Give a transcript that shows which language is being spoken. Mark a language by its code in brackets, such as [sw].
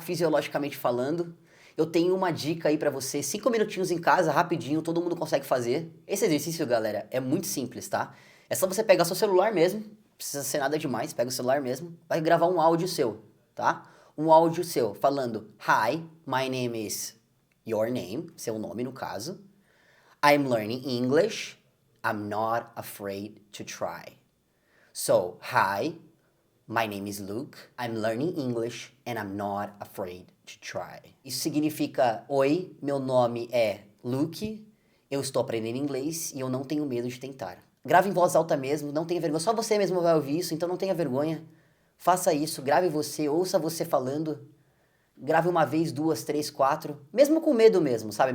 [pt] Fisiologicamente falando. Eu tenho uma dica aí pra você, 5 minutinhos em casa, rapidinho, todo mundo consegue fazer. Esse exercício, galera, é muito simples, tá? É só você pegar seu celular mesmo, não precisa ser nada demais, pega o celular mesmo, vai gravar um áudio seu, tá? Um áudio seu falando, [en] Hi, my name is your name, [pt] seu nome no caso. [en] I'm learning English, I'm not afraid to try. So, hi, my name is Luke, I'm learning English and I'm not afraid to try. [pt] Isso significa, oi, meu nome é Luke, eu estou aprendendo inglês e eu não tenho medo de tentar. Grave em voz alta mesmo, não tenha vergonha, só você mesmo vai ouvir isso, então não tenha vergonha. Faça isso, grave você, ouça você falando. Grave uma vez, 2, 3, 4, mesmo com medo mesmo, sabe?